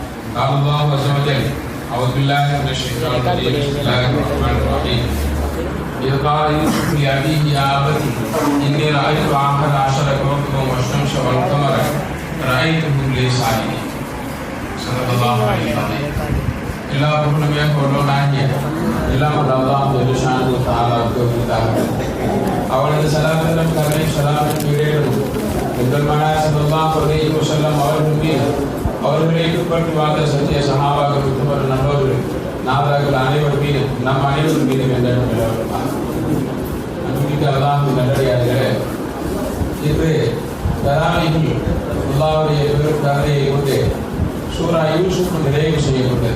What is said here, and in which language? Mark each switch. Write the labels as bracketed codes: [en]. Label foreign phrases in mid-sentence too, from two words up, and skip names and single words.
[ar] قال الله عز وجل أعوذ بالله من الشيطان الرجيم بسم الله الرحمن الرحيم إذ قال يوسف لأبيه يا أبت إني رأيت 11 كوكبا والشمس والقمر رأيتهم لي ساجدين صدق الله عليه العظيم. [ta] எல்லா புகழுமே கொள்ளோனாகிய எல்லாம் [ar] الله جل شأنه [ta] தஆலாவுக்கு உரித்தாகும். அவனது ஸலாத்தும் கருணை ஸலாமும் ஈடேறும் பெருமானார் [ar] صلى الله عليه وسلم [ta] அவர்கள் மீது அவர்களை பின்பற்றி வாழ்ந்த சத்திய சஹாபாக்கள் உத்தமர் நல்லோர்கள் நாதாக்கள் அனைவர் மீது நம் அனைவரும் மீது வெள்ளம் அன்புமிக்க அல்லாஹ் நல்லடியார்களே, இன்று தராவீஹில் அல்லாஹ்வுடைய பெருங்கருணையை கொண்டு சூரா யூசுப் நிறைவு செய்யப்பட்டது.